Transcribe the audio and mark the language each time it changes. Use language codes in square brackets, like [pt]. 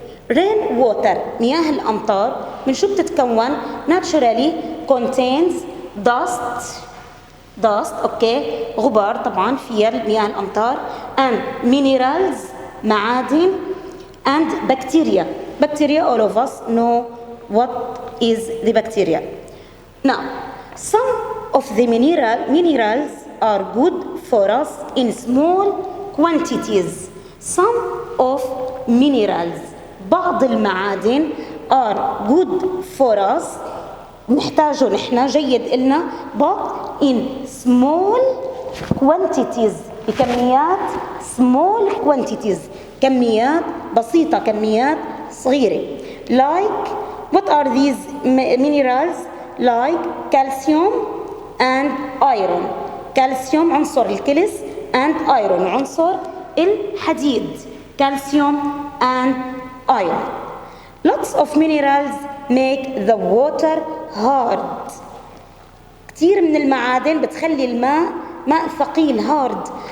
[en] Rainwater [ar] مياه الأمطار من شو بتتكون؟ [en] Naturally contains dust, okay، [ar] غبار طبعا فيها مياه الأمطار، [en] and minerals [ar] معادن، [en] and bacteria. Bacteria, all of us know what is the bacteria. Now, some of the minerals are good for us in small quantities. Some of minerals، [ar] بعض المعادن [en] are good for us، [ar] نحتاجه نحن، جيد إلنا، [en] but in small quantities، [ar] بكميات [en] small quantities، [ar] كميات بسيطة، كميات صغيرة. [en] Like what are these minerals? Like calcium and iron. [ar] calcium عنصر الكلس and iron عنصر الحديد. [en] calcium and iron. Lots of minerals make the water hard. [ar] كثير من المعادن بتخلي الماء ماء ثقيل hard.